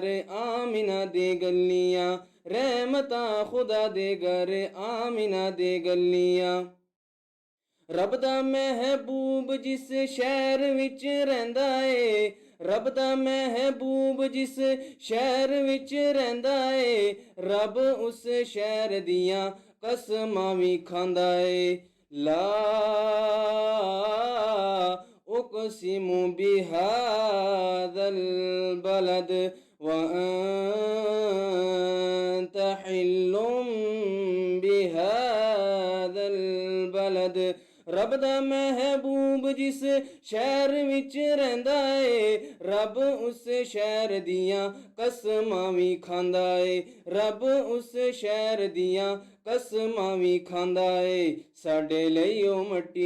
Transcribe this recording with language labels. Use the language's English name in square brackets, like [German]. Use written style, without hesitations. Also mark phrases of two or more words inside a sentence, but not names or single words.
[Punjabi] ਆਮਿਨਾ ਦੇ ਗਲੀਆਂ ਰਹਿਮਤਾਂ ਖੁਦਾ ਦੇ ਘਰ ਆਮਿਨਾ ਦੇ ਗਲੀਆਂ ਰੱਬ ਦਾ ਮਹਿਬੂਬ ਜਿਸ ਸ਼ਹਿਰ ਵਿੱਚ ਰਹਿੰਦਾ ਏ ਰੱਬ ਦਾ ਮਹਿਬੂਬ ਜਿਸ ਸ਼ਹਿਰ ਵਿੱਚ ਰਹਿੰਦਾ ਏ ਰੱਬ ਉਸ ਸ਼ਹਿਰ ਦੀਆਂ ਕਸਮਾਂ ਵੀ ਖਾਂਦਾ ਏ ਲਾ [Arabic] أقسم بهذا البلد وأنت حل بهذا البلد [Punjabi] ਰੱਬ ਦਾ ਮਹਿਬੂਬ ਜਿਸ ਸ਼ਹਿਰ ਵਿੱਚ ਰਹਿੰਦਾ ਏ ਰੱਬ ਉਸ ਸ਼ਹਿਰ ਦੀਆਂ ਕਸਮਾਂ ਵੀ ਖਾਂਦਾ ਏ ਰੱਬ ਉਸ ਸ਼ਹਿਰ ਦੀਆਂ ਕਸਮਾਂ ਵੀ ਖਾਂਦਾ ਏ ਸਾਡੇ ਲਈ ਉਹ ਮੱਟੀ